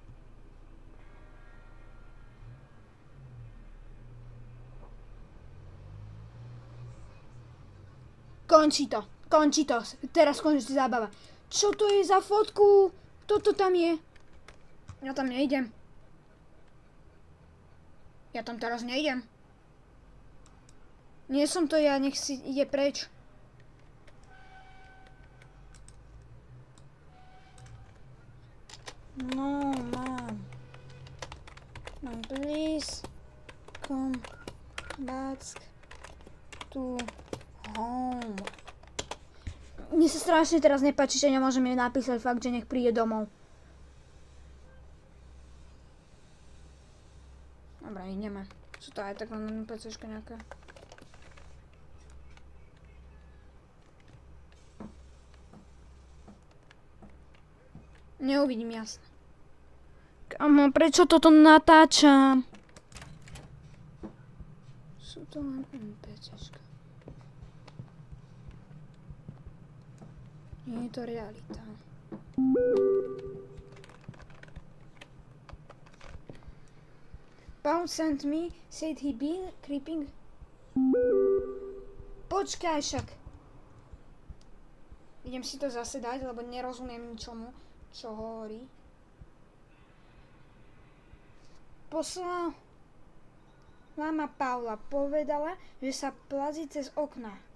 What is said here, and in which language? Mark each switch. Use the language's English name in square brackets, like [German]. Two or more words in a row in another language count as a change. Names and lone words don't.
[Slovak] Končí to. Teraz končí zábava. Čo to je za fotku? Kto to tam je? Ja tam nejdem. Ja tam teraz nejdem. Nie som to ja, nech si ide preč. [English] No, mom. Mom, please come back to home. [Slovak] Mne sa strašne teraz nepáči, že nemôžem jej napísať fakt, že nech príde domov. Dobre, ideme. Sú to aj tak len PCčka nejaké. Neuvidím jasne. Kamo, prečo toto natáčam? Sú to len NPCčka. Nie je to realita. [English] Paul sent me, said he been creeping. [Slovak] Počkaj však. Idem si to zase dať, lebo nerozumiem ničomu, čo hovorí. Posledná mama Paula povedala, že sa plazí cez okná.